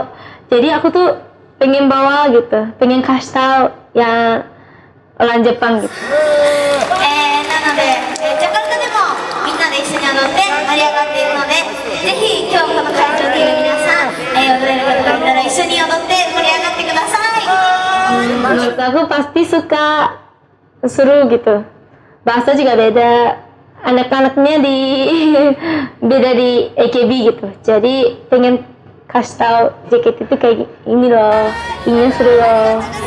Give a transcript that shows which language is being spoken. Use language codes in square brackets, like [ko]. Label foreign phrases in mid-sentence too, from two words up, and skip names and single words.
[id] Jadi aku tuh pengen bawa gitu, pengen kasih tahu yang orang Jepang gitu. [ja] なので、ジャカルタでもみんなで一緒に踊って盛り上がっているので、ぜひ今日この会場にいる皆さん、踊れる方がいたら一緒に踊って盛り上がってください。 [id] Menurut aku pasti suka, seru gitu. Bahasa juga beda. Anak-anaknya beda di AKB gitu. Jadi pengen kasih tahu JKT itu kayak ini loh, ini seru loh.